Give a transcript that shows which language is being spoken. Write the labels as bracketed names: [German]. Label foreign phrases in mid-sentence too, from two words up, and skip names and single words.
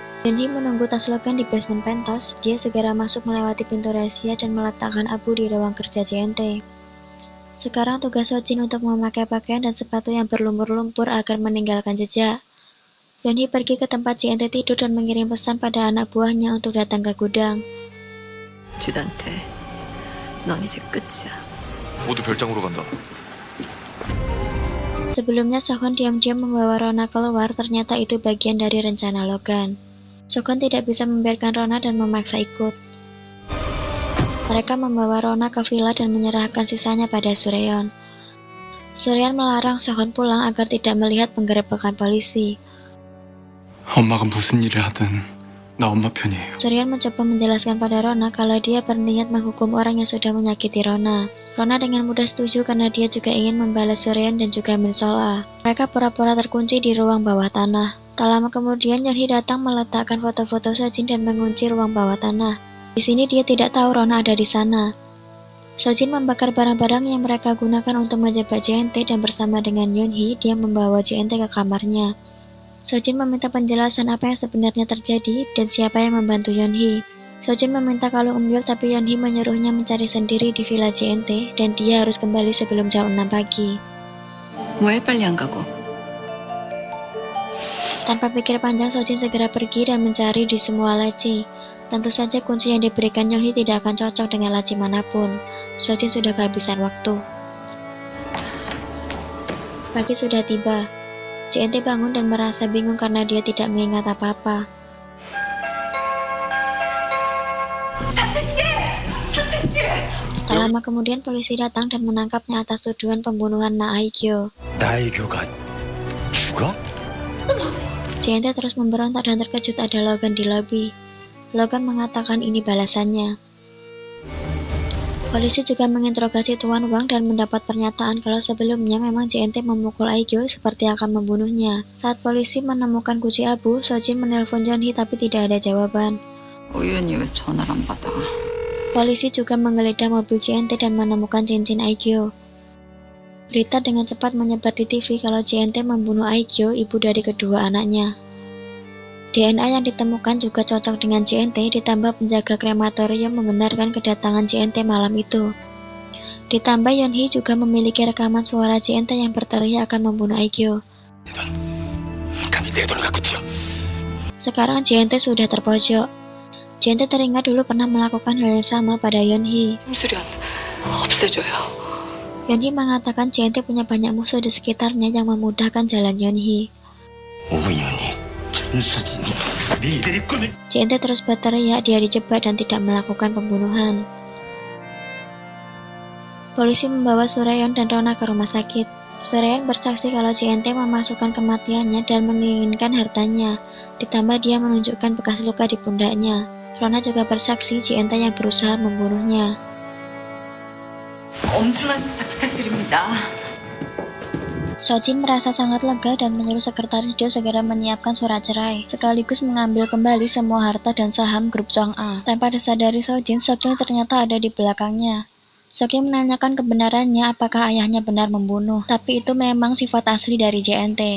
[Indonesian] Yeon-hee menunggu tas Logan di basement pentos. Dia segera masuk melewati pintu rahasia dan meletakkan abu di ruang kerja JNT. Sekarang tugas So-jin untuk memakai pakaian dan sepatu yang berlumpur-lumpur agar meninggalkan jejak. Yeon-hee pergi ke tempat JNT tidur dan mengirim pesan pada anak buahnya untuk datang ke gudang. [Korean] 주단태, 넌 이제 끝이야. 모두 별장으로 간다. [Indonesian] Sebelumnya Sohon diam-diam membawa Rona keluar, ternyata itu bagian dari rencana Logan. Sohon tidak bisa membiarkan Rona dan memaksa ikut. Mereka membawa Rona ke villa dan menyerahkan sisanya pada Soo-reon. Soo-reon melarang Sohon pulang agar tidak melihat penggerebekan polisi. [Korean] 엄마가 무슨 일을 하든 나 엄마 편이에요. [Indonesian] Soo-reon mencoba menjelaskan pada Rona kalau dia berniat menghukum orang yang sudah menyakiti Rona. Rona dengan mudah setuju karena dia juga ingin membalas Soo-reon dan juga Min Sol-ah. Mereka pura-pura terkunci di ruang bawah tanah. Tak lama kemudian Yeon-hee datang meletakkan foto-foto So-jin dan mengunci ruang bawah tanah. Di sini dia tidak tahu Rona ada di sana. So-jin membakar barang-barang yang mereka gunakan untuk menjebak JNT dan bersama dengan Yeon-hee dia membawa JNT ke kamarnya. So-jin meminta penjelasan apa yang sebenarnya terjadi dan siapa yang membantu Yeon-hee. So-jin meminta kalung Eumyeol tapi Yeon-hee menyuruhnya mencari sendiri di villa JNT dan dia harus kembali sebelum jam 6 pagi. [Korean] 왜 빨리 안 가고? [Indonesian] Tanpa pikir panjang, So-jin segera pergi dan mencari di semua laci. Tentu saja kunci yang diberikan Yeon-hee tidak akan cocok dengan laci manapun. So-jin sudah kehabisan waktu. Pagi sudah tiba. JNT bangun dan merasa bingung karena dia tidak mengingat apa-apa. [Korean] 타트 씨! [Indonesian] Tak lama kemudian polisi datang dan menangkapnya atas tuduhan pembunuhan Na Aigyo. [Korean] 나애교가 죽어? [Indonesian] JNT terus memberontak dan terkejut ada Logan di lobi. Logan mengatakan ini balasannya. Polisi juga menginterogasi Tuan Wang dan mendapat pernyataan kalau sebelumnya memang JNT memukul Aigyo seperti akan membunuhnya. Saat polisi menemukan kunci abu, Sojin menelpon Yeonhee tapi tidak ada jawaban. [Korean] 우연히 왜 전화를 안 받아? [Indonesian] Polisi juga menggeledah mobil JNT dan menemukan cincin Aigyo. Berita dengan cepat menyebar di TV kalau JNT membunuh Aigyo, ibu dari kedua anaknya. DNA yang ditemukan juga cocok dengan JNT, ditambah penjaga krematorium membenarkan kedatangan JNT malam itu. Ditambah Yeonhee juga memiliki rekaman suara JNT yang berteriak akan membunuh Aigyo. [Korean] 감히 내 돈을 갖고 튀어. [Indonesian] Sekarang JNT sudah terpojok. JNT teringat dulu pernah melakukan hal yang sama pada Yeonhee. [Korean] 심수련 없애줘요. [Indonesian] Yeonhee mengatakan JNT punya banyak musuh di sekitarnya yang memudahkan jalan Yeonhee. [Korean] 우연히 천수진이 니들이 꾸민 [Indonesian] JNT terus berteriak dia dijebak dan tidak melakukan pembunuhan. Polisi membawa Suryeon dan Rona ke rumah sakit. Suryeon bersaksi kalau JNT memasukkan kematiannya dan menginginkan hartanya. Ditambah dia menunjukkan bekas luka di pundaknya. Rona juga bersaksi JNT yang berusaha membunuhnya. [Korean] 엄중한 수사 부탁드립니다. [Indonesian] Sojin merasa sangat lega dan menyuruh sekretaris Jo segera menyiapkan surat cerai, sekaligus mengambil kembali semua harta dan saham grup Chang'a. Tanpa disadari Sojin ternyata ada di belakangnya. Sojin menanyakan kebenarannya apakah ayahnya benar membunuh, tapi itu memang sifat asli dari JNT.